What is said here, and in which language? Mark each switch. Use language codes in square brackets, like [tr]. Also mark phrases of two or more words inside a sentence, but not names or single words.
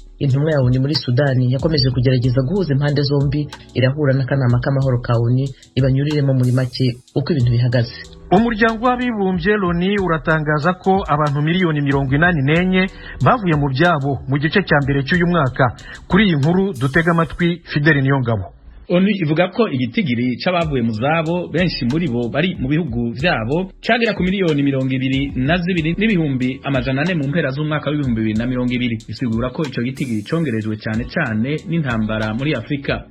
[rn] Intumwa ya onu muri Sudani yakomeje kugerageza guhuza impande zombi, irahura n'akanama k'amahoro ka onu, ibanyuriremo muri make uko ibintu bihagaze. [rw] Umuryango w'abibumbye loni uratangaza ko abantu miliyoni mirongo inani n'enye bavuye mu byabo mu gice cya mbere cy'uyu mwaka. [rn] Kuri iyi nkuru dutega amatwi Fidel Niyongabo. onu ivuga ko igitigiri c'abavuye mu zabo, benshi muri bo bari mu bihugu vyabo, cagera ku miliyoni mirongo ibiri na zibiri n'ibihumbi amajana ane mu mpera z'umwaka w'ibihumbi bibiri na mirongo ibiri. Bisigura ko ico gitigiri congerejwe cane cane n'intambara muri Afrika.